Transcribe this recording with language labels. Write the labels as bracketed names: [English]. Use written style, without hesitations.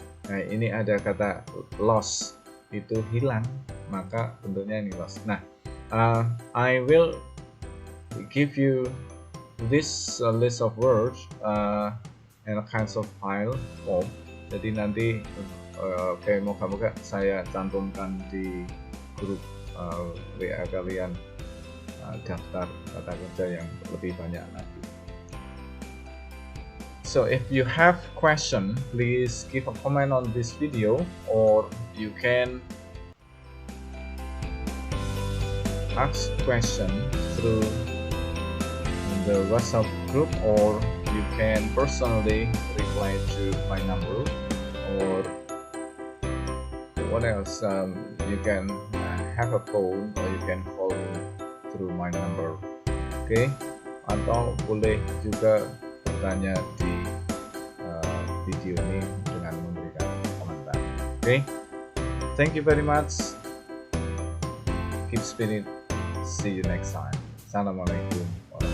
[Indonesian] Nah, ini ada kata lost, itu hilang, maka bentuknya ini lost. [English] Nah, I will give you this list of words in a kinds of file form. [Indonesian] Jadi nanti moga-moga saya cantumkan di grup WA kalian daftar kata kerja yang lebih banyak lagi. [English] So if you have question, please give a comment on this video, or you can ask question through the WhatsApp group, or you can personally reply to my number, or what else, you can have a phone, or you can call me through my number. [Indonesian] Oke, atau boleh juga bertanya di video ini dengan memberikan komentar. [English] Oke, thank you very much. Keep spinning. See you next time. Assalamualaikum.